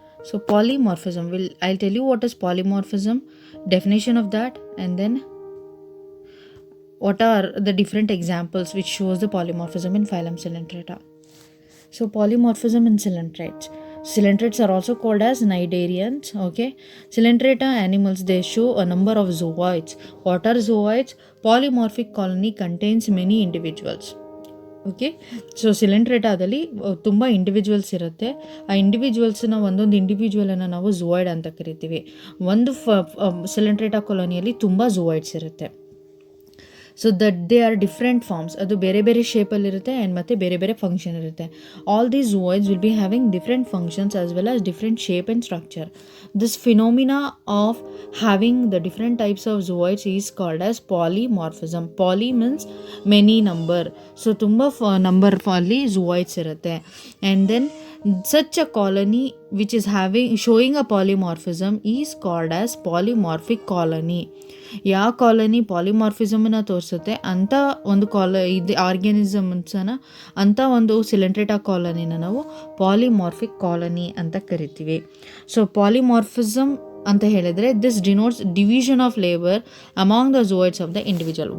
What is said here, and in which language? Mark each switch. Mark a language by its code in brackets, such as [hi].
[en] So polymorphism, I'll tell you what is polymorphism, definition of that, and then what are the different examples which shows the polymorphism in phylum Coelenterata. So polymorphism in coelentrates. Coelentrates are also called as cnidarians. Okay, Coelenterata animals, they show a number of zooids. What are zooids? Polymorphic colony contains many individuals. [kn] Okay, so ಸಿಲೆಂಟ್ರೇಟಾದಲ್ಲಿ ತುಂಬ individuals ಇರುತ್ತೆ. ಆ ಇಂಡಿವಿಜುವಲ್ಸ್ನ ಒಂದೊಂದು ಇಂಡಿವಿಜುವಲನ್ನು ನಾವು ಝೂಯಾಯ್ಡ್ ಅಂತ ಕರಿತೀವಿ. ಒಂದು Coelenterata ಕಾಲೋನಿಯಲ್ಲಿ ತುಂಬ ಝೂಯಾಯ್ಡ್ಸ್ ಇರುತ್ತೆ. [en] so that they are different forms, [kn] ಅದು ಬೇರೆ ಬೇರೆ ಶೇಪಲ್ಲಿರುತ್ತೆ ಆ್ಯಂಡ್ ಮತ್ತು ಬೇರೆ ಬೇರೆ ಫಂಕ್ಷನ್ ಇರುತ್ತೆ. [en] All these zooids will be having different functions as well as different shape and structure. This phenomena of having the different types of zooids is called as polymorphism. Poly means many number, so [kn] tumba number ಅಲ್ಲಿ zooids ಇರುತ್ತೆ. [en] And then such a colony which is showing a polymorphism is called as polymorphic colony. [kn] ಯಾವ colony ಪಾಲಿಮಾರ್ಫಿಸಮನ್ನು ತೋರಿಸುತ್ತೆ ಅಂಥ ಒಂದು ಆರ್ಗ್ಯಾನಿಸಮ್ಸನ್ನ, ಅಂಥ ಒಂದು Coelenterata ಕಾಲನಿನ ನಾವು polymorphic colony ಅಂತ ಕರಿತೀವಿ. [en] so polymorphism [kn] ಅಂತ ಹೇಳಿದರೆ [en] This denotes division of labour among the zooids of the individual.